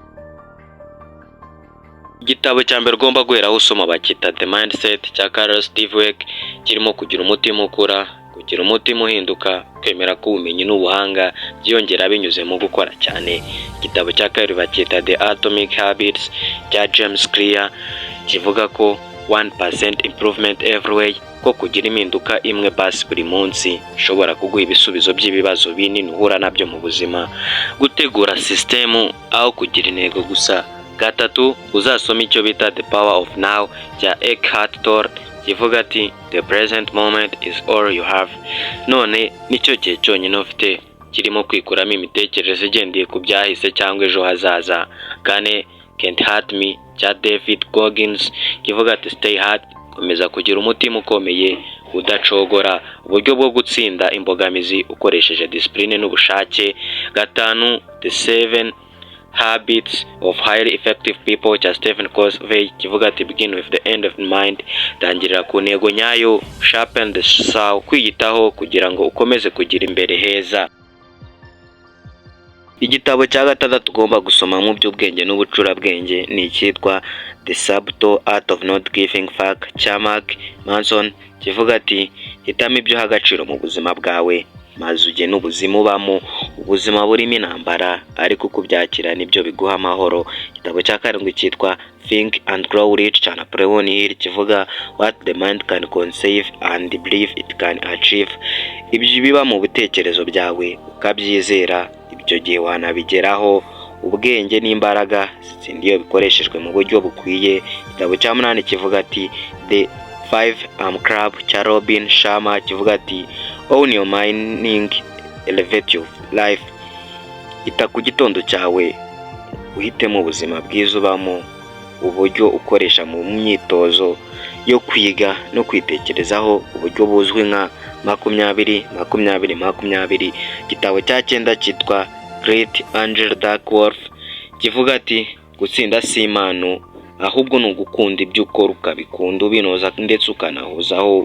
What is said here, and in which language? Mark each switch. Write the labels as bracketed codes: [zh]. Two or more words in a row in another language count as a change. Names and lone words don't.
[rw] Igitabo cya mbere ugomba guheraho usoma bakita The Mindset cya Carlos Dweck, kirimo kugira umutima ukura, kugira umutima uhinduka, kwemera ko ubumenyi n'ubuhanga byiyongera binyuze mu gukora cyane. Igitabo cya kabiri bakita The Atomic Habits cya James Clear, kivuga ko [en] 1% improvement every way, [rw] ko kugira impinduka imwe basi buri munsi ishobora kuguha ibisubizo by'ibibazo binini uhura nabyo mu buzima. Gutegura sisitemu aho kugira intego gusa. Gatatu, uzasoma icyo bita The Power of Now cya Eckhart Tolle, kivuga ati [en] The present moment is all you have. [rw] None nicyo gihe cyonyine ufite, kirimo kwikuramo imitekerereze igendeye ku byahise cyangwa ejo hazaza. Kane, Can't Hurt Me cya David Goggins, kivuga ati [en] Stay hard, [rw] komeza kugira umutima ukomeye udacogora, uburyo bwo gutsinda imbogamizi ukoresheje discipline n'ubushake. Gatanu, The 7 Habits of Highly Effective People cya Stephen Covey, kivuga ati [en] Begin with the end of mind, [rw] tangirira ku ntego nyayo. [en] Sharpen the saw, [rw] kwiyitaho kugira ngo ukomeze kugira imbere heza. Igitabo cya gatandatu tugomba gusoma mu by'ubwenge n'ubucurabwenge ni icyitwa The Subtle Art of Not Giving Fuck cya Mark Manson, kivuga ati hitamo ibyo uha agaciro mu buzima bwawe maze ugena ubuzima ubamo. Ubuzima burimo intambara, ariko kubyakira nibyo biguha amahoro. Igitabo cya karindwi cyitwa Think and Grow Rich cya Napoleon Hill, kivuga [en] What the Mind Can Conceive and Believe It Can Achieve. [rw] Ibyo biba mu bitekerezo byawe ukabyizera, ibyo gihe wanabigeraho. Ubwenge n'imbaraga zitsinda iyo bikoreshejwe mu buryo bukwiye. Igitabo cya 8 kivuga ati The 5am Club cya Robin Sharma, kivuga ati [en] Own your meaning, elevate your life. [rw] Ita ku gitondo cyawe, uhitemo ubuzima bwiza ubamo, uburyo ukoresha mu myitozo yo kwiga no kwitekerezaho, uburyo buzwi nka 20-20-20. Igitabo cya 9 cyitwa Great Angel Duckworth, kivuga ati gutsinda si impano, ahubwo ni ugukunda ibyo ukora ukabikunda ubinoza ndetse ukanahuzaho.